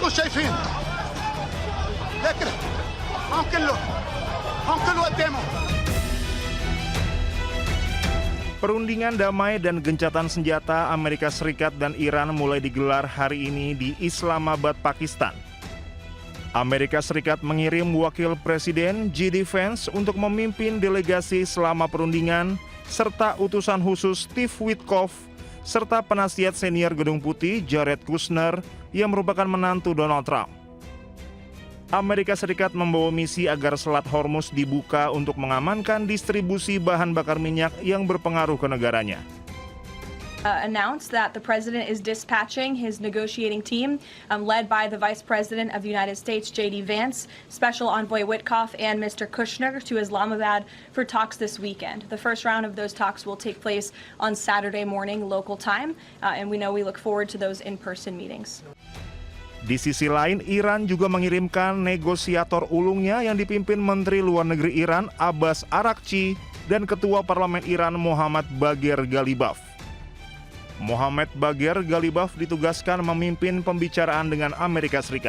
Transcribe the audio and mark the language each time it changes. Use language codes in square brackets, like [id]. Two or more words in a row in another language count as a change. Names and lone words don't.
[ar] شايفين لكن هم كله قدامه. [id] Perundingan damai dan gencatan senjata Amerika Serikat dan Iran mulai digelar hari ini di Islamabad, Pakistan. Amerika Serikat mengirim wakil presiden J.D. Vance untuk memimpin delegasi selama perundingan, serta utusan khusus Steve Witkoff, serta penasihat senior Gedung Putih Jared Kushner yang merupakan menantu Donald Trump. Amerika Serikat membawa misi agar Selat Hormuz dibuka untuk mengamankan distribusi bahan bakar minyak yang berpengaruh ke negaranya. [en] Announced that the president is dispatching his negotiating team, led by the Vice President of the United States, J.D. Vance, Special Envoy Witkoff, and Mr. Kushner to Islamabad for talks this weekend. The first round of those talks will take place on Saturday morning local time, and we look forward to those in-person meetings. [id] Di sisi lain, Iran juga mengirimkan negosiator ulungnya yang dipimpin Menteri Luar Negeri Iran Abbas Araghchi dan Ketua Parlemen Iran Mohammad Bagher Ghalibaf. Mohammad Bagher Ghalibaf ditugaskan memimpin pembicaraan dengan Amerika Serikat.